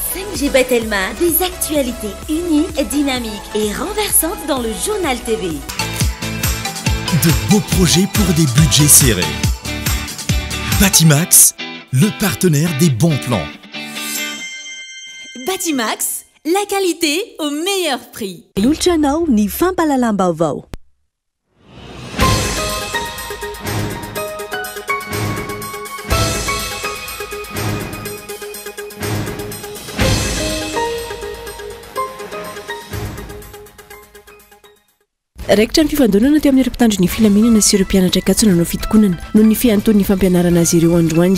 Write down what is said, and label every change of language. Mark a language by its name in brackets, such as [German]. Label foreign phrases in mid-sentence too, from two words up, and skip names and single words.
[French] Angie Bettelma, des actualités uniques, dynamiques et renversantes dans le journal TV. De beaux projets pour des budgets serrés. Batimax, le partenaire des bons plans. Batimax, la qualité au meilleur prix. [Malagasy] Lultranao ny fampalalam-baovao. Raikitra ny fifandonana teo amin'ny mpitandro ny filaminana sy ireo mpianatra katsona no fitokonana noho ny fianton'ny fampianarana azy ireo androany.